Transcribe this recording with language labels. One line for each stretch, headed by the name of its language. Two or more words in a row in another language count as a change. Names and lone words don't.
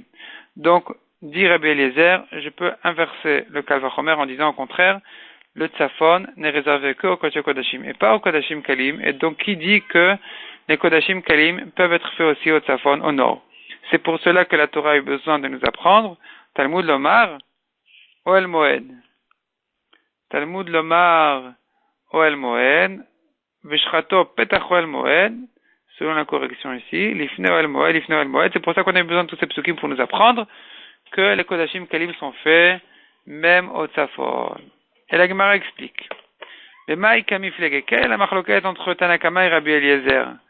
French: Donc, dit Rabbi Eliezer, je peux inverser le
Hebrew: קל וחומר
French: en disant au contraire, le tzafon n'est réservé que au
Hebrew: קודש קודשים
French: et pas au
Hebrew: קודשים קלים.
French: Et donc, qui dit que les
Hebrew: קודשים קלים
French: peuvent être faits aussi au tzafon, au nord. C'est pour cela que la Torah a eu besoin de nous apprendre
Hebrew: תלמוד לומר, אהל מועד. תלמוד לומר, אהל מועד, ושחטו פתח אהל מועד,
French: selon la correction ici,
Hebrew: לפני אהל מועד, לפני אהל מועד.
French: C'est pour ça qu'on a eu besoin de tous ces psukim pour nous apprendre que les
Hebrew: קודשים קלים
French: sont faits même au tzafon. Et la Gemara explique.
Aramaic: ב מאי קמיפלגי,
French: quelle est la machloket entre Tanakama et Rabbi Eliezer?